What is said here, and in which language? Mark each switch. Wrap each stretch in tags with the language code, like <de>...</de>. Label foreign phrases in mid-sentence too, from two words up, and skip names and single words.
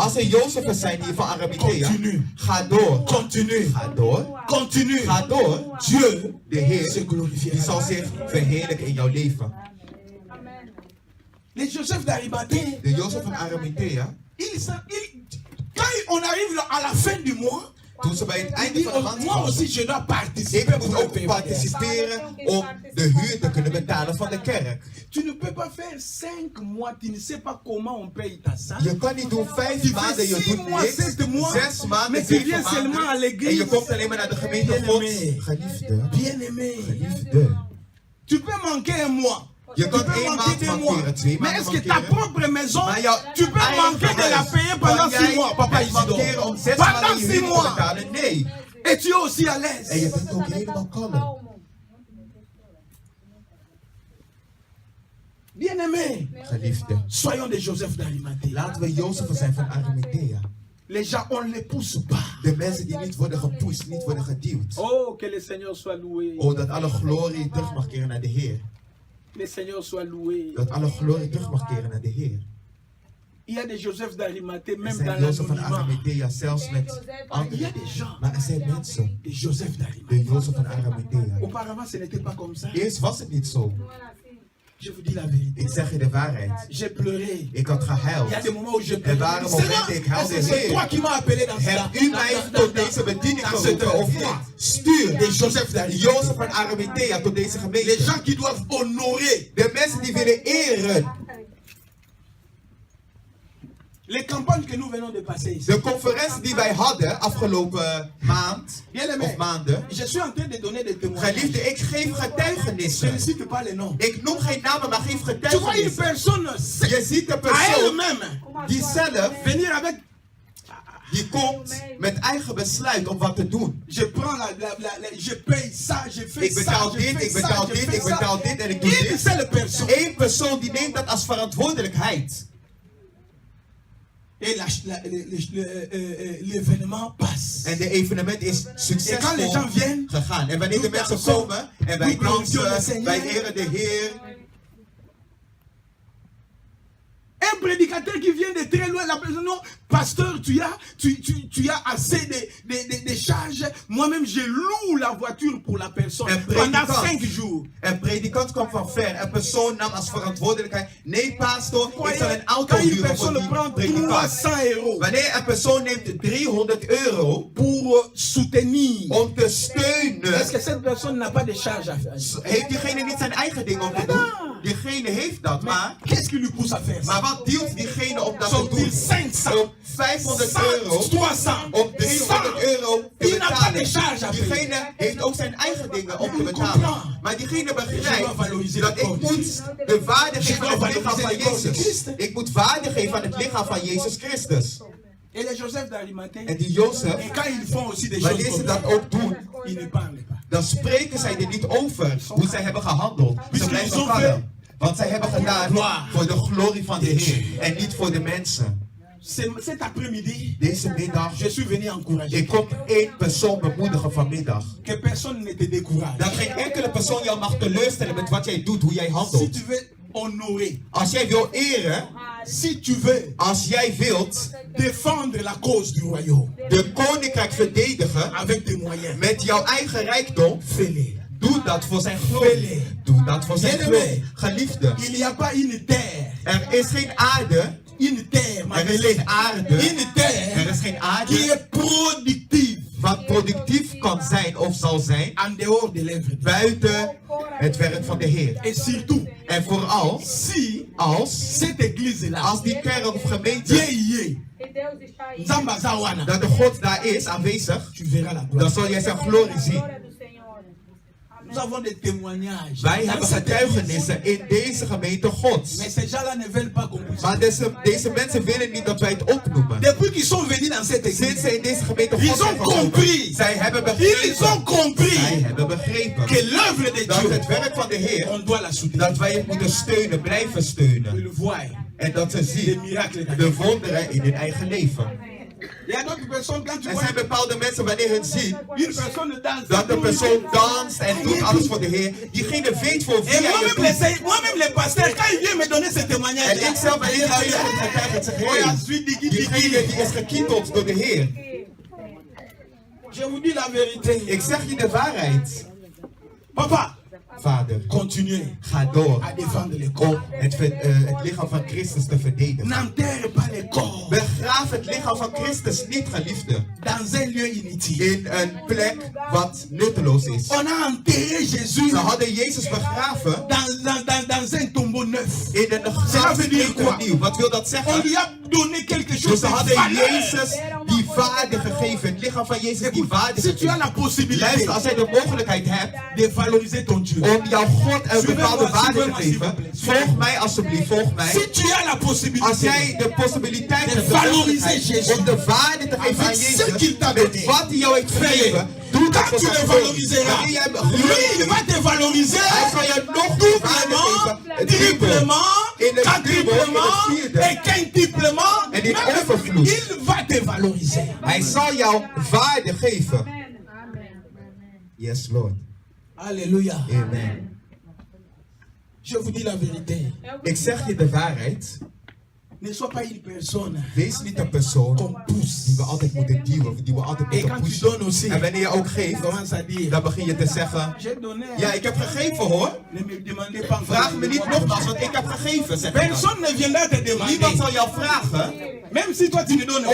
<nl>Als er Jozefen zijn hier van Arimathea,</nl> <fr>continue.</fr> <nl>ga door.</nl> <fr>Continue.</fr> <nl>Ga door.</nl> <fr>Continue.</fr> <nl>Ga door.</nl> <fr>Dieu</fr> <nl>De Heer,</nl> <fr>se glorifiera.</fr> <nl>die zal zich verheerlijken in jouw leven.</nl> <fr>Les Joseph d'Arimathée,</fr> <nl>De Jozef van Arimathea,</nl> <fr>quand on arrive à la fin du mois,</fr> <nl>toen ze bij het</nl> <fr>il</fr> <nl>einde dit, van de maand</nl> <fr>moi</fr> <nl>kwamen,</nl> <fr>aussi je dois participer</fr> <nl>ik</nl> <fr>pour</fr> <nl>moet</nl> <fr>le</fr> <nl>ook</nl> <fr>payer.</fr> <nl>participeren om de huur te kunnen betalen van de kerk.</nl> <fr>Tu ne peux pas faire 5 mois, tu ne sais pas comment on paye ta salle.</fr> <nl>Je kan niet doen 5</nl> <fr>Tu</fr> <nl>maanden,</nl> <fr>fais</fr> <nl>je 6 doet</nl> <fr>mois,</fr> <nl>niks.</nl> <fr>7 mois,</fr> <nl>6 maanden,</nl> <fr>mais tu 7 viens seulement à</fr> <nl>maanden. En</nl> <fr>l'église.</fr> <nl>je komt alleen maar naar de gemeente</nl> <fr>Bien</fr> <nl>Gods.</nl> <fr>aimé.</fr> <nl>Geliefde,</nl> <fr>Bien aimé.</fr> <nl>geliefde.</nl> <fr>Tu peux manquer un mois.</fr> <nl>Je</nl> <fr>Tu</fr> <nl>kan</nl> <fr>peux 1 manquer</fr> <nl>maand</nl> <fr>2 mois.</fr> <nl>mankeren, 2</nl> <fr>Mais</fr> <nl>maanden</nl> <fr>est-ce que ta</fr> <nl>mankeren.</nl> <fr>propre maison,</fr> <nl>Maar jouw</nl> <fr>tu peux</fr> <nl>eigen</nl> <fr>manquer de la</fr> <nl>huis,</nl> <fr>payer pendant</fr> <nl>kan 6 jij</nl> <fr>mois, papa</fr> <nl>het mankeren om 6</nl> <fr>Pendant</fr> <nl>maanden je 6 huur te</nl> <fr>mois.</fr> <nl>betalen? Nee.</nl> <fr>Et tu es aussi à</fr> <nl>En</nl> <fr>l'aise.</fr> <nl>je bent ook helemaal kalm.</nl> <fr>Bien aimé.</fr> <nl>Geliefde,</nl> <fr>Soyons des Joseph d'Arimathée.</fr> <nl>laten we Jozef zijn van Arimathea.</nl> <fr>Les gens, on ne les pousse pas.</fr> <nl>De mensen die niet worden gepusht, niet worden geduwd.</nl> <fr>Oh, que le Seigneur soit loué.</fr> <nl>Oh, dat alle glorie terug mag keren naar de Heer.</nl> <fr>Le Seigneur soit loué.</fr> <nl>Dat alle glorie terug mag keren naar de Heer.</nl> <fr>Il y a des Joseph d'Arimathée,</fr> <nl>Er</nl> <fr>même</fr> <nl>zijn</nl> <fr>dans</fr> <nl>Jozef van</nl> <fr>l'anonymat.</fr> <nl>Arimathea, zelfs met</nl> <fr>Il y a</fr> <nl>anderen.</nl> <fr>des gens,</fr> <nl>Maar er zijn mensen,</nl> <fr>des Joseph d'Arimathée.</fr> <nl>de Jozef van Arimathea.</nl> <fr>Auparavant, ce n'était pas comme ça.</fr> <nl>Eerst was het niet zo.</nl> <fr>Je vous dis la vérité.</fr> <nl>Ik zeg je de waarheid.</nl> <fr>J'ai pleuré.</fr> <nl>Ik had</nl> <fr>Il y a</fr> <nl>gehuild.</nl> <fr>des moments où je</fr> <nl>Er</nl> <fr>pleure.</fr> <nl>waren</nl> <fr>Seigneur,</fr> <nl>momenten ik huilde.</nl> <fr>est-ce que c'est toi</fr> <nl>Heer,</nl> <fr>qui m'as appelé dans ça?</fr> <nl>heb u mij tot deze bediening geroepen of niet? Stuur</nl> <fr>Des Joseph d'Arimathée.</fr> <nl>Jozef van Arimathea tot deze</nl> <fr>Les</fr> <nl>gemeente.</nl> <fr>gens qui doivent honorer</fr> <nl>De mensen die willen eren.</nl> <fr>les campagnes que nous venons de passer ici.</fr> <nl>De conferentie die wij hadden afgelopen maand of maanden.</nl> <fr>Je suis en train de donner des témoignages.</fr> <nl>Geliefde, ik geef</nl> <fr>Je ne</fr> <nl>getuigenissen.</nl> <fr>cite pas les noms.</fr> <nl>Ik noem geen namen, maar geef</nl> <fr>Tu vois une</fr> <nl>getuigenissen.</nl> <fr>personne</fr> <nl>Je ziet de</nl> <fr>à</fr> <nl>persoon</nl> <fr>elle-même</fr> <nl>die zelf,</nl> <fr>venir avec.</fr> <nl>die komt met eigen besluit om wat te doen.</nl> <fr>Je prends je paye ça, je fais</fr> <nl>Ik</nl> <fr>ça,</fr> <nl>betaal</nl> <fr>je</fr> <nl>dit,</nl> <fr>fais</fr> <nl>ik</nl> <fr>ça,</fr> <nl>betaal</nl> <fr>je</fr> <nl>dit,</nl> <fr>fais</fr> <nl>ik betaal</nl> <fr>ça.</fr> <nl>dit en ik doe</nl> <fr>Une</fr> <nl>dit.</nl> <fr>seule personne.</fr> <nl>Eén persoon die neemt dat als verantwoordelijkheid.</nl> <fr>Et l'événement passe.</fr> <nl>En de evenement is En</nl> <fr>quand les</fr> <nl>succesvol</nl> <fr>gens viennent,</fr> <nl>gegaan. En wanneer de</nl> <fr>nous</fr> <nl>mensen</nl> <fr>dansons,</fr> <nl>komen en wij</nl> <fr>nous glorifions le</fr> <nl>dansen,</nl> <fr>Seigneur.</fr> <nl>wij eren de Heer.</nl> <fr>Un prédicateur qui vient de très loin, la personne, non, pasteur, tu as assez de charges. Moi-même, je loue la voiture pour la personne pendant 5 jours.</fr> <nl>Een predikant kwam van ver. Een persoon nam als verantwoordelijkheid. Nee, pastor, ik zal een auto</nl> <fr>Quand une</fr> <nl>huren voor</nl> <fr>personne</fr> <nl>die</nl> <fr>prend</fr> <nl>predikant.</nl> <fr>300 euros</fr> <nl>Wanneer een persoon neemt 300 euro</nl> <fr>pour soutenir,</fr> <nl>om te steunen,</nl> <fr>est-ce que cette personne n'a pas de charges à faire?</fr> <nl>heeft diegene niet zijn eigen ding om te doen. Diegene heeft dat, maar</nl> <fr>Qu'est-ce qui lui pousse à faire ça?</fr> <nl>wat duwt diegene om dat te</nl> <fr>Sortir</fr> <nl>doen? 500, Om 500 euro, 100, 300, om 300 euro te</nl> <fr>Il n'a pas de</fr> <nl>betalen.</nl> <fr>charge à payer.</fr> <nl>Diegene heeft ook zijn eigen dingen om te</nl> <fr>Il</fr> <nl>betalen.</nl> <fr>comprend.</fr> <nl>Maar diegene</nl> <fr>Je dois</fr> <nl>begrijpt</nl> <fr>valoriser</fr> <nl>dat</nl> <fr>le</fr> <nl>ik</nl> <fr>corps de</fr> <nl>moet</nl> <fr>Christ.</fr> <nl>de waarde</nl> <fr>Je</fr> <nl>geven</nl> <fr>dois</fr> <nl>aan het lichaam</nl> <fr>valoriser</fr> <nl>van</nl> <fr>le corps de</fr> <nl>Jezus.</nl> <fr>Christ.</fr> <nl>Ik moet waarde geven aan het lichaam van Jezus Christus.</nl> <fr>Et les Joseph d'Arimathée,</fr> <nl>En die Jozef,</nl> <fr>et quand ils font aussi des choses</fr> <nl>wanneer ze</nl> <fr>comme</fr> <nl>dat</nl> <fr>ça,</fr> <nl>ook doen,</nl> <fr>ils ne parlent pas.</fr> <nl>dan spreken zij er niet over hoe zij hebben gehandeld. Ze blijven kalm. Want zij hebben gedaan voor de glorie van de Heer en niet voor de mensen.</nl> <fr>Cet après-midi,</fr> <nl>Deze middag,</nl> <fr>je suis venu encourager.</fr> <nl>ik kom één persoon bemoedigen vanmiddag.</nl> <fr>Que personne ne te décourage.</fr> <nl>Dat geen enkele persoon jou mag teleurstellen met wat jij doet, hoe jij</nl> <fr>Si</fr> <nl>handelt.</nl> <fr>tu veux honorer,</fr> <nl>Als jij wil eren,</nl> <fr>si tu veux</fr> <nl>als jij wilt</nl> <fr>défendre la cause du royaume</fr> <nl>de koninkrijk verdedigen</nl> <fr>avec tes moyens,</fr> <nl>met jouw eigen rijkdom,</nl> <fr>fais-le.</fr> <nl>doe dat voor zijn glorie. Doe dat voor zijn glorie. Geliefde,</nl> <fr>Il n'y a pas une terre,</fr> <nl>er is geen aarde.</nl> <fr>une terre, ma</fr> <nl>Er is</nl> <fr>belle,</fr> <nl>geen aarde.</nl> <fr>une terre</fr> <nl>Er is geen</nl> <fr>qui</fr> <nl>aarde</nl> <fr>est productive</fr> <nl>wat productief kan zijn of zal zijn</nl> <fr>en dehors de l'œuvre de Dieu.</fr> <nl>buiten het werk van de Heer.</nl> <fr>Et surtout,</fr> <nl>En vooral</nl> <fr>si</fr> <nl>als</nl> <fr>cette église-là,</fr> <nl>die kerk of</nl> <fr>Dieu</fr> <nl>gemeente,</nl> <fr>y est, Nzamba Zawana,</fr> <nl>dat de God daar is aanwezig,</nl> <fr>tu verras la</fr> <nl>dan</nl> <fr>gloire.</fr> <nl>zal jij zijn glorie zien.</nl> <fr>Nous avons des témoignages.</fr> <nl>Wij</nl> <fr>Dans</fr> <nl>hebben</nl> <fr>cette</fr> <nl>getuigenissen in deze gemeente Gods.</nl> <fr>Mais ces gens-là ne veulent pas qu'on puisse.</fr> <nl>Maar deze mensen willen niet dat wij het opnoemen.</nl> <fr>Depuis qu'ils sont venus dans cette</fr> <nl>Sinds</nl> <fr>église,</fr> <nl>ze in deze gemeente</nl> <fr>ils</fr> <nl>God</nl> <fr>ont</fr> <nl>zijn gekomen,</nl> <fr>compris.</fr> <nl>zij hebben</nl> <fr>Ils</fr> <nl>begrepen.</nl> <fr>ont compris</fr> <nl>Zij hebben begrepen</nl> <fr>que l'œuvre de</fr> <nl>dat</nl> <fr>Dieu,</fr> <nl>het werk van de Heer,</nl> <fr>on doit la soutenir.</fr> <nl>dat wij het moeten steunen, blijven steunen.</nl> <fr>Ils le voient.</fr> <nl>En dat ze</nl> <fr>Des</fr> <nl>zien</nl> <fr>miracles.</fr> <nl>de wonderen in hun eigen leven.</nl> <fr>Il y a d'autres personnes, quand tu</fr> <nl>Er</nl> <fr>vois</fr> <nl>zijn bepaalde mensen wanneer hun zien</nl> <fr>une personne danser,</fr> <nl>dat de persoon danst en doet alles voor de Heer, diegene weet voor wie</nl> <fr>et</fr> <nl>hij het doet.</nl> <fr>moi-même les pasteurs, quand ils viennent me donner ce témoignage,</fr> <nl>En ik zelf ben niet alleen het getuige, ik zeg, hey, diegene die is gekieteld door de Heer.</nl> <fr>je vous dis la vérité.</fr> <nl>Ik zeg je de waarheid.</nl> <fr>Papa,</fr> <nl>Vader,</nl> <fr>continuez</fr> <nl>ga door</nl> <fr>à défendre les corps.</fr> <nl>om het lichaam van Christus te verdedigen.</nl> <fr>N'enterre pas les corps</fr> <nl>Begraaf het lichaam van Christus niet, geliefde,</nl> <fr>dans un lieu inutile.</fr> <nl>in een plek wat nutteloos is.</nl> <fr>On a enterré Jésus</fr> <nl>Ze hadden Jezus begraven</nl> <fr>dans un tombeau neuf.</fr> <nl>in een graf nieuw. Wat wil dat</nl> <fr>On</fr> <nl>zeggen?</nl> <fr>lui a donné quelque</fr> <nl>Dus</nl> <fr>chose</fr> <nl>ze</nl> <fr>de</fr> <nl>hadden</nl> <fr>valeur.</fr> <nl>Jezus die waarde gegeven. Het lichaam van Jezus die waarde</nl> <fr>Si tu as</fr> <nl>gegeven.</nl> <fr>la possibilité</fr> <nl>Luister, als jij de mogelijkheid hebt</nl> <fr>de valoriser ton Dieu,</fr> <nl>om jouw God een bepaalde waarde te</nl> <fr>suivez-moi,</fr> <nl>geven, volg mij alsjeblieft, volg mij.</nl> <fr>si tu as la</fr> <nl>Als</nl> <fr>possibilité</fr> <nl>jij de possibiliteit</nl> <fr>de</fr> <nl>hebt de</nl> <fr>valoriser</fr> <nl>mogelijkheid</nl> <fr>Jésus</fr> <nl>om de waarde te geven aan</nl> <fr>avec ce</fr> <nl>Jezus,</nl> <fr>qu'il t'a</fr> <nl>met</nl> <fr>donné,</fr> <nl>wat hij jou heeft gegeven, doe dat</nl> <fr>quand</fr> <nl>voor</nl> <fr>tu le</fr> <nl>zijn</nl> <fr>valoriseras,</fr> <nl>Wanneer jij hem</nl> <fr>lui il va te valoriser</fr> <nl>hij zal je nog meer waarde</nl> <fr>doublement,</fr> <nl>geven. Het dubbel.</nl> <fr>triplement,</fr> <nl>In het</nl> <fr>quadruplement</fr> <nl>vierde.</nl> <fr>et quintuplement.</fr> <nl>En in</nl> <fr>Même</fr> <nl>overvloed.</nl> <fr>il va te valoriser.</fr> <nl>Hij zal jou waarde geven.</nl> <en>Yes, Lord.</en> <fr>Alléluia. Amen. Je vous dis la vérité.</fr> <nl>Ik zeg je de waarheid.</nl> <fr>Ne sois pas une personne</fr> <nl>Wees niet een persoon</nl> <fr>qu'on pousse.</fr> <nl>die we altijd moeten duwen, die we altijd</nl> <fr>Et</fr> <nl>moeten</nl> <fr>quand tu</fr> <nl>pushen.</nl> <fr>donnes aussi,</fr> <nl>En wanneer je ook geeft,</nl> <fr>commence à dire,</fr> <nl>dan begin je te zeggen,</nl> <fr>j'ai donné.</fr> <nl>ja, ik heb gegeven hoor.</nl> <fr>Ne me demandez pas.</fr> <nl>Vraag me niet nogmaals, want ik heb gegeven. Zeg je dan.</nl> <fr>Personne ne viendra te</fr> <nl>Niemand</nl> <fr>demander.</fr> <nl>zal jou vragen,</nl> <fr>Même si toi tu ne donnes</fr>